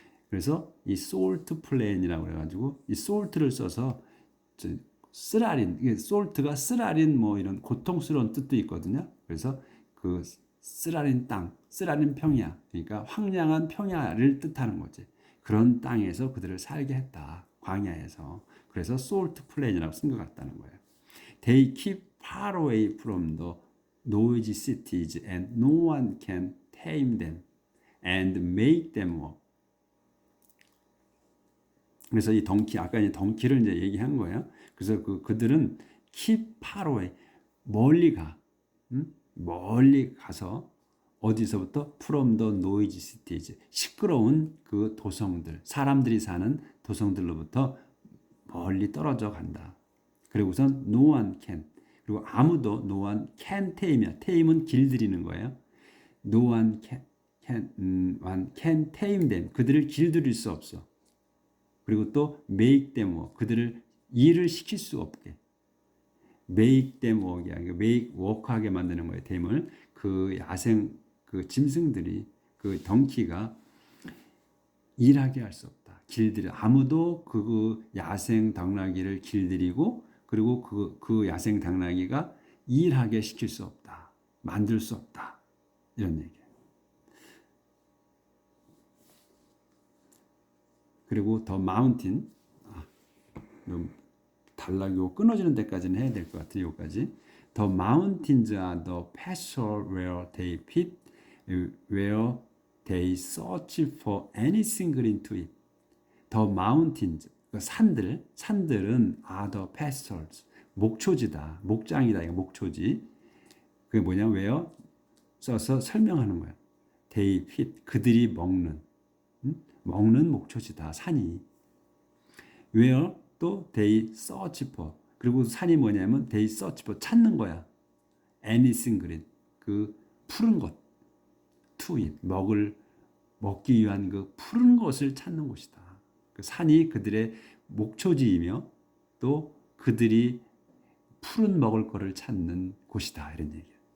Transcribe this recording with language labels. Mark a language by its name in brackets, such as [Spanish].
[Korean] 그래서 이 솔트 플레인이라고 해가지고 이 솔트를 써서 쓰라린, 이게 솔트가 쓰라린 뭐 이런 고통스러운 뜻도 있거든요. 그래서 그 쓰라린 땅, 쓰라린 평야, 그러니까 황량한 평야를 뜻하는 거지. 그런 땅에서 그들을 살게 했다. 광야에서. 그래서 솔트 플레인이라고 쓴 것 같다는 거예요. [English] They keep far away from the noisy cities and no one can tame them and make them walk. [Korean] 그래서 이 덩키, 아까 이 덩키를 이제 얘기한 거예요. 그래서 그들은 [English] keep far away, [Korean] 멀리 가, 멀리 가서 어디서부터 [English] from the noisy cities, [Korean] 시끄러운 그 도성들, 사람들이 사는 도성들로부터 멀리 떨어져 간다. 그리고선 [English] no one can, [Korean] 그리고 아무도 [English] no one can tame이야. [Korean] tame은 길들이는 거예요. [English] no one can tame them, [Korean] 그들을 길들일 수 없어. 그리고 또 [English] make them work, [Korean] 그들을 일을 시킬 수 없게. [English] make them work이야. [Korean] make work하게 만드는 거예요. 댐을. 그 야생 그 짐승들이, 그 덩키가 일하게 할 수 없다. 길들여, 아무도 그 야생 당나귀를 길들이고, 그리고 그 야생 당나귀가 일하게 시킬 수 없다. 만들 수 없다. 이런 얘기예요. 그리고 더 마운틴, 단락이 끊어지는 데까지는 해야 될 것 같아요. 여기까지. [English] The mountains are the pasture where they feed, where they search for anything green to eat. The mountains, [Korean] 산들은 [English] are the pastures, [Korean] 목초지다, 목장이다, 이거 목초지. 그게 뭐냐면 where 써서 설명하는 거야. [English] They feed, [Korean] 그들이 먹는 목초지다, 산이. [English] where 또 they search for, [Korean] 그리고 산이 뭐냐면 [English] they search for, [Korean] 찾는 거야. [English] anything green, [Korean] 그 푸른 것, [English] to eat, [Korean] 먹기 위한 그 푸른 것을 찾는 곳이다. 그 산이 그들의 목초지이며 또 그들이 푸른 먹을 거를 찾는 곳이다, 이런 얘기예요.